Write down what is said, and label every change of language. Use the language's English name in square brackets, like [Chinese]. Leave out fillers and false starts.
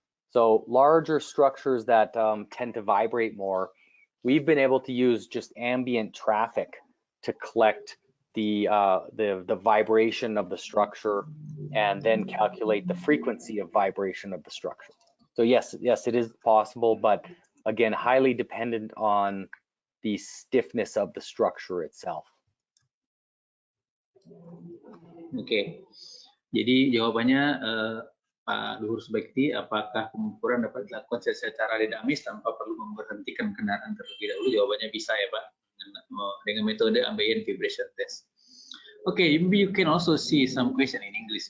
[English] So larger structures that tend to vibrate more, we've been able to use just ambient traffic to collect the vibration of the structure and then calculate the frequency of vibration of the structure. So yes, it is possible, but again, highly dependent on the stiffness of the structure itself. [Indonesian] Oke, jadi jawabannya Pak Luhur Subekti, apakah pengukuran dapat dilakukan secara dinamis tanpa perlu memberhentikan kendaraan terlebih dahulu? Jawabannya bisa ya Pak, dengan metode ambient vibration test. [English] Okay, maybe you can also see some question in English.